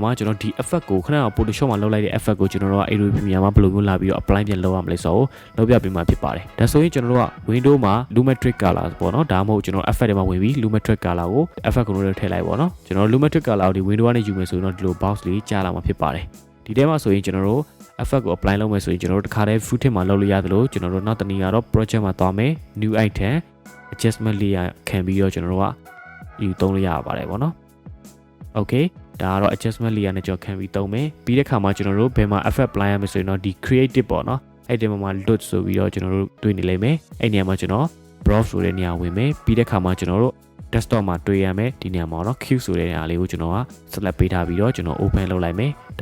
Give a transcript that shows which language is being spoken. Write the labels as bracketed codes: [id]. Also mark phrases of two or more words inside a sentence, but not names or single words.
[my] မှာကျွန်တော်ဒီ effect ကိုခဏတော့ Photoshop မှာလုပ်လိုက်တဲ့ effect ကိုကျွန်တော်တို့က Adobe Premiere မှာဘယ်လိုမျိုးလာပြီးတော့ apply ပြန်လုပ်ရမလဲဆိုတော့လုပ်ပြပေးမှာဖြစ်ပါတယ်ဒါဆိုရင်ကျွန်တော်တို့က window မှာ [en] lumetric color [my] ပေါ့နော်ဒါမှမဟုတ်ကျွန်တော် effect တွေမှာဝင်ပြီး [en] lumetric color [my] ကို effect ကိုထည့်လိုက်ပေါ့နော်ကျွန်တော် [en] lumetric color [my] ကိုဒီ window ကနေယူမယ်ဆိုရင်တော့ဒီလို box လေးကြာလာမှာဖြစ်ပါတယ်ဒီထဲမှာဆိုရင်ကျွန်တော်တို့ effect ကို apply လုပ်မယ်ဆိုရင်ကျွန်တော်တို့တစ်ခါတည်း footage မှာလုပ်လို့ရတယ်လို့ကျွန်တော်တို့နောက်တနည်းကတော့ project မှာသွားမယ် [en] new item adjustment layer [my] ခံပြီးတော့ကျွန်တော်တို့ကယူသုံးလို့ရပါတယ်ပေါ့နော် okayဒါကတော့ [en] adjustment layer [my] နဲ့ကျွန်တော်ခံပြီးသုံးမယ်ပြီးတဲ့ခါမှာကျွန်တော်တို့ဘယ်မှာ [en] effect apply [my] ရမယ်ဆိုရင်တော့ဒီ creative ပေါ့နော်အဲ့ဒီမှာ LUT'S ဆိုပြီးတော့ကျွန်တော်တို့တွေ့နေလိမ့်မယ်အဲ့နေရာမှာကျွန်တော် browse ဆိုတဲ့နေရာဝင်မယ်ပြီးတဲ့ခါမှာကျွန်တော်တို့ desktop မှာတွေ့ရမယ်ဒီနေရာမှာเนาะ Q ဆိုတဲ့နေရာလေးကိုကျွန်တော်က select ပေးထားပြီးတော့ကျွန်တော် open လုပ်လိုက်မယ်ဒါ